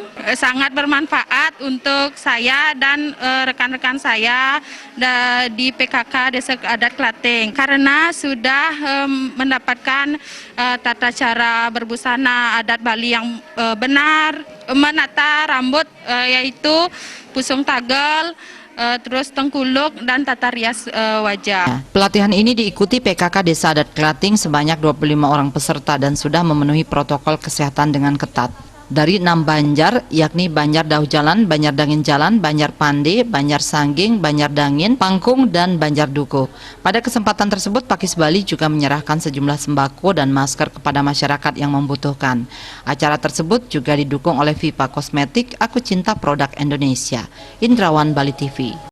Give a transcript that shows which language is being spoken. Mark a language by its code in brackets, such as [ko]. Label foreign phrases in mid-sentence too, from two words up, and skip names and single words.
[id] Sangat bermanfaat untuk saya dan rekan-rekan saya di PKK Desa Adat Klating karena sudah mendapatkan tata cara berbusana adat Bali yang benar, menata rambut yaitu pusung tagel, terus tengkuluk dan tata rias wajah. Pelatihan ini diikuti PKK Desa Adat Klating sebanyak 25 orang peserta dan sudah memenuhi protokol kesehatan dengan ketat. Dari 6 banjar, yakni Banjar Dauh Jalan, Banjar Dangin Jalan, Banjar Pande, Banjar Sangging, Banjar Dangin, Pangkung, dan Banjar Duko. Pada kesempatan tersebut, Pakis Bali juga menyerahkan sejumlah sembako dan masker kepada masyarakat yang membutuhkan. Acara tersebut juga didukung oleh Vipa Kosmetik, Aku Cinta Produk Indonesia. Indrawan, Bali TV.